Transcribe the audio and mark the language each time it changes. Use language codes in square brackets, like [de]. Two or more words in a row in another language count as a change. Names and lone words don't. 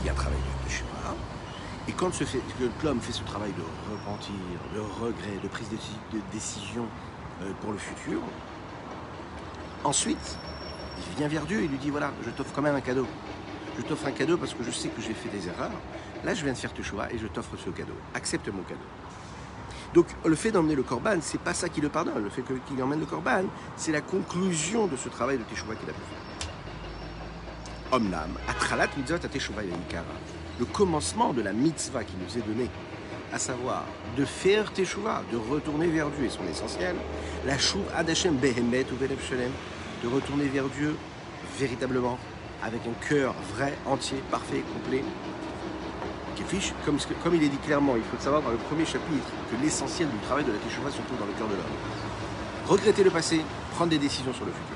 [fr] Il y a un travail de Teshuvah. Et quand l'homme fait ce travail de repentir, de regret, de prise de décision pour le futur, ensuite, il vient vers Dieu et lui dit, voilà, je t'offre quand même un cadeau. Je t'offre un cadeau parce que je sais que j'ai fait des erreurs. Là, je viens de faire Teshuva et je t'offre ce cadeau. Accepte mon cadeau. Donc, le fait d'emmener le korban, c'est pas ça qui le pardonne. Le fait qu'il emmène le korban, c'est la conclusion de ce travail de Teshuva qu'il a pu faire. [he] אמנם התחלת מצוות התשובה ועיקרה. [fr] Le commencement de la mitzvah qui nous est donnée, à savoir de faire Teshuva, de retourner vers Dieu et son essentiel, [he] ל שוב עד ה׳ באמת ו בלב שלם, [fr] de retourner vers Dieu véritablement, avec un cœur vrai, entier, parfait, complet. Comme il est dit clairement, il faut savoir dans le premier chapitre que l'essentiel du travail de la Teshuva se trouve dans le cœur de l'homme. Regretter le passé, prendre des décisions sur le futur.